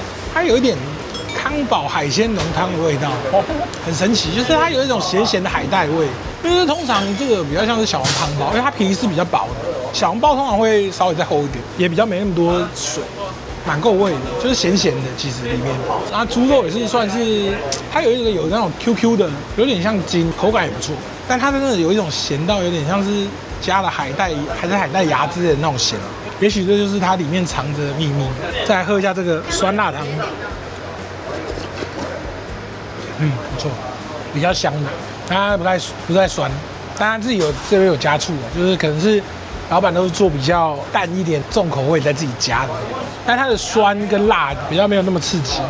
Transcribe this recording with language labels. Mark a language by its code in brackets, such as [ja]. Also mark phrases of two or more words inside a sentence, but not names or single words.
[zh] 它有一點康寶海鮮濃湯的味道，很神奇，就是它有一種鹹鹹的海帶味。因為通常這個比較像是小籠湯包，因為它皮是比較薄的。小籠包通常會稍微再厚一點，也比較沒那麼多水，蠻夠味的，就是鹹鹹的。其實裡面，然後豬肉也是算是，它有那種 QQ 的，有點像筋，口感也不錯。但它真的有一種鹹到有點像是加了海帶，還是海帶芽之類的那種鹹。也許這就是它裡面藏着的秘密。再來喝一下這個酸辣湯。不錯，比較香的，它不太酸，但它自己这邊有加醋，就是可能是老闆都是做比較淡一點重口味再自己加的，但它的酸跟辣比較沒有那麼刺激。